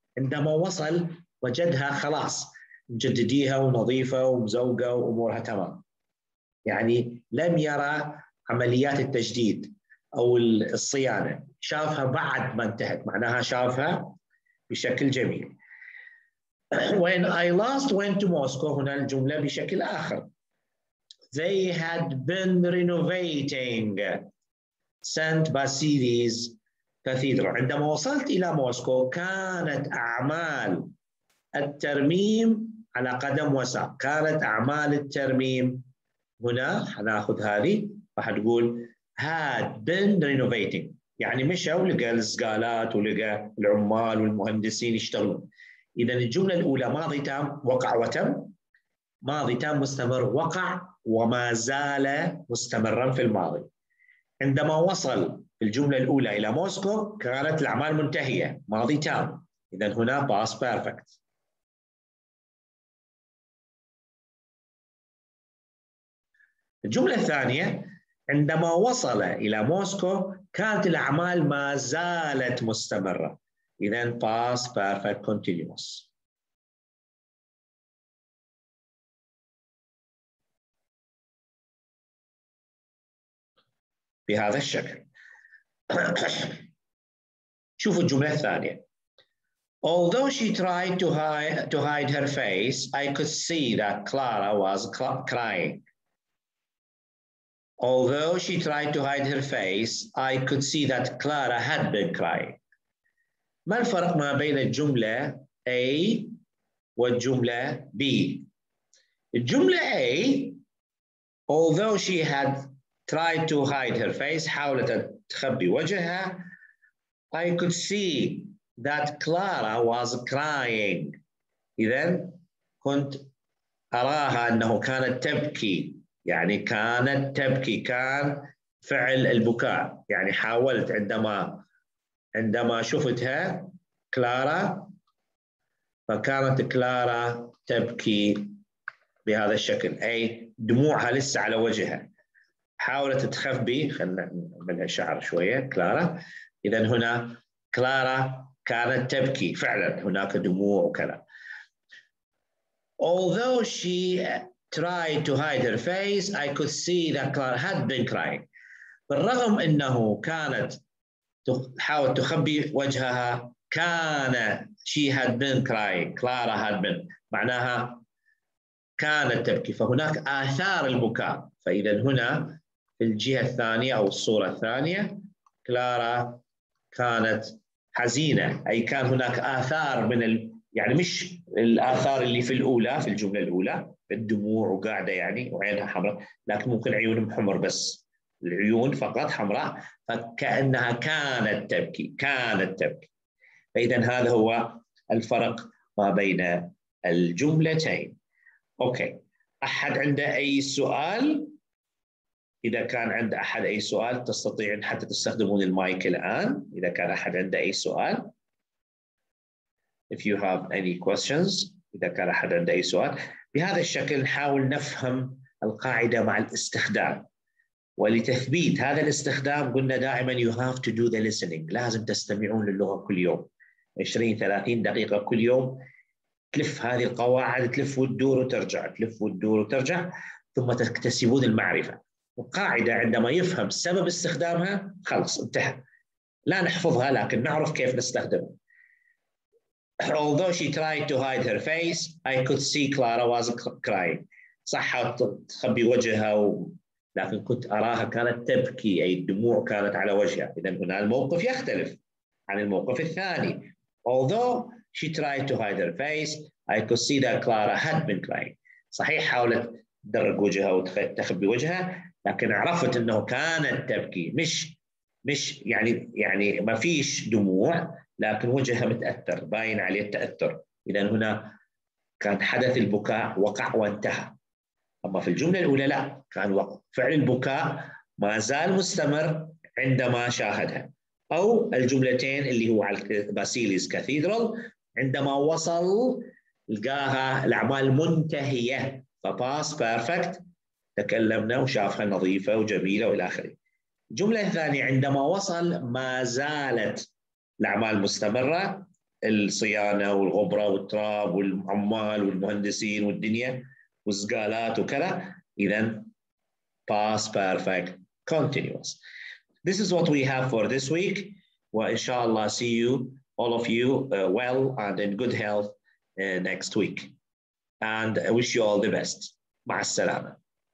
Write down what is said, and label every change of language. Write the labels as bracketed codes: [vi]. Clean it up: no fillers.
[ar] عندما وصل وجدها خلاص مجدديها ونظيفة ومزوقة وأمورها تمام. يعني لم يرى عمليات التجديد أو الصيانة، شافها بعد ما انتهت، معناها شافها بشكل جميل. [en] When I last went to Moscow، [ar] هنا الجملة بشكل آخر. [en] They had been renovating St. Basilis Cathedral. [ar] عندما وصلت إلى موسكو كانت أعمال الترميم على قدم وساق. كانت أعمال الترميم هنا حناخذ هذه وحتقول [en] had been renovating، [ar] يعني مشى ولقى الزقالات ولقى العمال والمهندسين يشتغلون. إذا الجملة الأولى ماضي تام وقع وتم، ماضي تام مستمر وقع وما زال مستمرا في الماضي. عندما وصل في الجملة الأولى إلى موسكو كانت الأعمال منتهية، ماضي تام. إذا هنا past perfect. الجملة الثانية عندما وصل إلى موسكو كانت الأعمال ما زالت مستمرة. إذا past perfect continuous. بهذا الشكل. شوفوا الجملة الثانية. [en] Although she tried to hide her face, I could see that Clara was crying. Although she tried to hide her face, I could see that Clara had been crying. [ar] ما الفرق ما بين الجملة A والجملة B؟ الجملة A [en] although she had tried to hide her face، [ar] حاولت تخبي وجهها. [en] I could see that Clara was crying. [ar] إذن كنت أراها أنه كانت تبكي، يعني كانت تبكي، كان فعل البكاء. يعني حاولت عندما شفتها كلارا فكانت كلارا تبكي بهذا الشكل، أي دموعها لسه على وجهها، حاولت تخبي. خلينا نعملها شعر شوية كلارا. إذن هنا كلارا كانت تبكي فعلا، هناك دموع وكذا. [en] Although she tried to hide her face, I could see that Clara had been crying. [ar] بالرغم أنه كانت تحاول تخبي وجهها، كان [en] she had been crying. Clara had been [ar] معناها كانت تبكي، فهناك آثار البكاء. فإذا هنا في الجهة الثانية أو الصورة الثانية كلارا كانت حزينة، أي كان هناك آثار من يعني مش الآثار اللي في الأولى، في الجملة الأولى الدموع وقاعدة يعني وعينها حمراء، لكن ممكن عيونهم حمر بس، العيون فقط حمراء، فكأنها كانت تبكي، كانت تبكي. فإذا هذا هو الفرق ما بين الجملتين. أوكي، أحد عنده أي سؤال؟ إذا كان عند أحد أي سؤال تستطيعون حتى تستخدمون المايك الآن، إذا كان أحد عنده أي سؤال. [en] If you have any questions، [ar] إذا كان أحد عنده أي سؤال. بهذا الشكل نحاول نفهم القاعدة مع الاستخدام. ولتثبيت هذا الاستخدام قلنا دائما [en] you have to do the listening. [ar] لازم تستمعون للغة كل يوم 20-30 دقيقة كل يوم، تلف هذه القواعد، تلف وتدور وترجع، تلف وتدور وترجع، ثم تكتسبون المعرفة. القاعدة عندما يفهم سبب استخدامها خلص انتهى. لا نحفظها لكن نعرف كيف نستخدمها. [en] Although she tried to hide her face, I could see Clara was crying. [ar] صح تخبي وجهها لكن كنت أراها كانت تبكي، أي الدموع كانت على وجهها. إذا هنا الموقف يختلف عن الموقف الثاني. [en] Although she tried to hide her face, I could see that Clara had been crying. [ar] صحيح حاولت تدرج وجهها وتخبي وجهها، لكن عرفت أنه كانت تبكي، مش يعني ما فيش دموع لكن وجهها متأثر، باين عليه التأثر. إذا هنا كان حدث البكاء وقع وانتهى. أما في الجملة الأولى لا، كان فعل البكاء ما زال مستمر عندما شاهدها. أو الجملتين اللي هو على باسيليس كاثيدرال عندما وصل لقاها الأعمال منتهية، فباس بيرفكت، تكلمنا وشافها نظيفة وجميلة وإلى آخره. الجملة الثانية عندما وصل ما زالت الأعمال مستمرة، الصيانة والغبرة والتراب والعمال والمهندسين والدنيا والزقالات وكذا. إذن past perfect continuous. [en] This is what we have for this week. وإن see you, all of you, well and in good health next week. And I wish you all the best. [ar] مع السلامة.